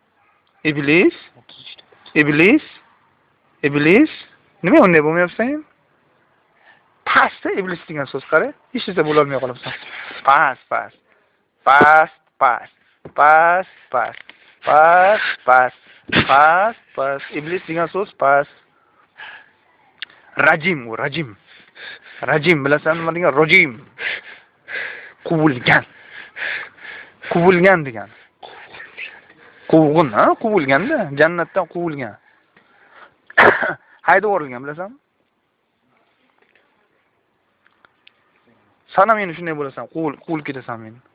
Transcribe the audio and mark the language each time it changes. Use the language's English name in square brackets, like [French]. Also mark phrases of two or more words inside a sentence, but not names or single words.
[Uzbek] Iblis. Nima unday bo'lmayapsan? Pastda iblis degan so'z qara. Hech narsa bo'la olmay qolibsan. Past. Iblis degan so'z past. Rajim. Rajim bilasan nima degan? Rojim. Quvilgan degan. Quvg'in, ha? Quvilganda, jannatdan quvilgan. Haydab yuborilgan, bilasanmi? Sana meni shunday bo'lasan, quvil ketasan meni.